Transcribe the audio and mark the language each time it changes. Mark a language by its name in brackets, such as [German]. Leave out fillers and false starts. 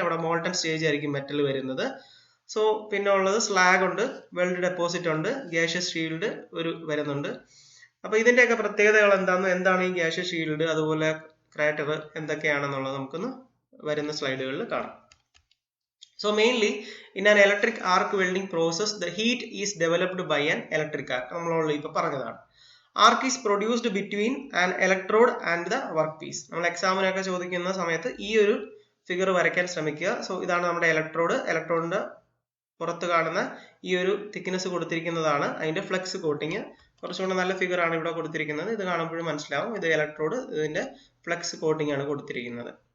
[Malayalam] അവിടെ molten stage ആയിരിക്കും metal വരുന്നത്. സോ പിന്നെ ഉള്ളത് സ്ലാഗ് ഉണ്ട്, വെൽഡ് ഡെപ്പോസിറ്റ് ഉണ്ട്, ഗ്യാഷ്യസ് ഷീൽഡ് വരുന്നുണ്ട്. അപ്പൊ ഇതിന്റെയൊക്കെ പ്രത്യേകതകൾ എന്താണ് ഈ ഗ്യാഷ്യസ് ഷീൽഡ്, അതുപോലെ ക്രാറ്റർ എന്തൊക്കെയാണെന്നുള്ളത് നമുക്കൊന്ന് വരുന്ന സ്ലൈഡുകളിൽ കാണാം. [English] So mainly in an electric arc welding process the heat is developed by an electric arc. [Malayalam] നമ്മളോട് ഇപ്പോൾ പറഞ്ഞതാണ്. [English] Arc is produced between an electrode and the workpiece. [Malayalam] നമ്മൾ എക്സാമിനൊക്കെ ചോദിക്കുന്ന സമയത്ത് ഈ ഒരു ഫിഗർ വരയ്ക്കാൻ ശ്രമിക്കുക. സോ ഇതാണ് നമ്മുടെ ഇലക്ട്രോഡിന്റെ പുറത്ത് കാണുന്ന ഈ ഒരു തിക്നെസ് കൊടുത്തിരിക്കുന്നതാണ് അതിന്റെ ഫ്ലെക്സ് കോട്ടിങ്. കുറച്ചുകൂടെ നല്ല ഫിഗർ ആണ് ഇവിടെ കൊടുത്തിരിക്കുന്നത്. ഇത് കാണുമ്പോഴും മനസ്സിലാവും ഇത് ഇലക്ട്രോഡ്, ഇതിന്റെ ഫ്ലെക്സ് കോട്ടിങ് ആണ് കൊടുത്തിരിക്കുന്നത്.